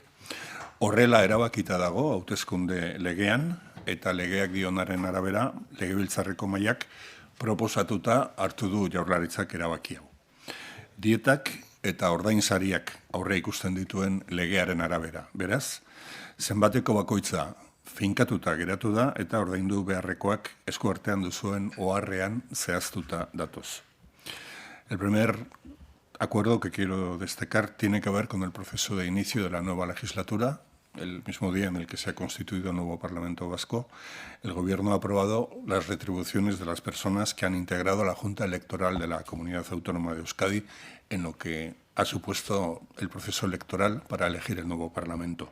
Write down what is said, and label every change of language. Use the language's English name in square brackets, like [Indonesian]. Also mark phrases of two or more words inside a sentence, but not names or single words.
[Basque] Horrela erabakita dago hauteskunde legean, eta legeak dionaren arabera, Legebiltzarreko mailak proposatuta hartu du Jaurlaritzak erabaki hau. Dietak eta ordainsariak aurre ikusten dituen legearen arabera. Beraz, zenbateko bakoitza finkatuta geratu da eta ordaindu beharrekoak eskuartean duzuen oharrean zehaztuta datoz. [Spanish] El primer acuerdo que quiero destacar tiene que ver con el proceso de inicio de la nueva legislatura. El mismo día en el que se ha constituido el nuevo Parlamento Vasco, el Gobierno ha aprobado las retribuciones de las personas que han integrado la Junta Electoral de la Comunidad Autónoma de Euskadi en lo que ha supuesto el proceso electoral para elegir el nuevo Parlamento.